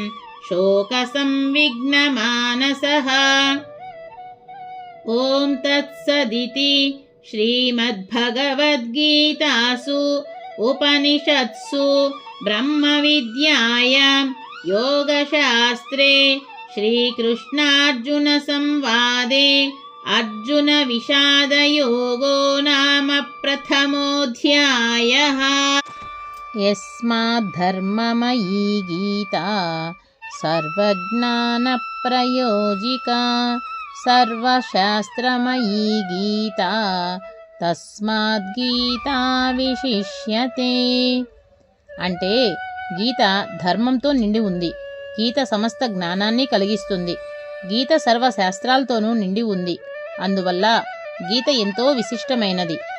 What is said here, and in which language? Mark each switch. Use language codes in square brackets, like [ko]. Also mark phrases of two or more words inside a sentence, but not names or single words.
[sa] शोकसंविघ्नमानसः ॐ तत्सदिति श्रीमद्भगवद्गीतासु उपनिषत्सु ब्रह्मविद्यायां योगशास्त्रे श्रीकृष्णार्जुनसंवादे अर्जुनविषादयोगो नाम प्रथमोऽध्यायः। यस्माद्धर्ममयी गीता सर्वज्ञानप्रयोजिका सर्वशास्त्रमयी गीता తస్మాద్గీతా విశిష్యతే. [te] అంటే గీత ధర్మంతో నిండి ఉంది. గీత సమస్త జ్ఞానాన్ని కలిగిస్తుంది. గీత సర్వశాస్త్రాలతోనూ నిండి ఉంది. అందువల్ల గీత ఎంతో విశిష్టమైనది.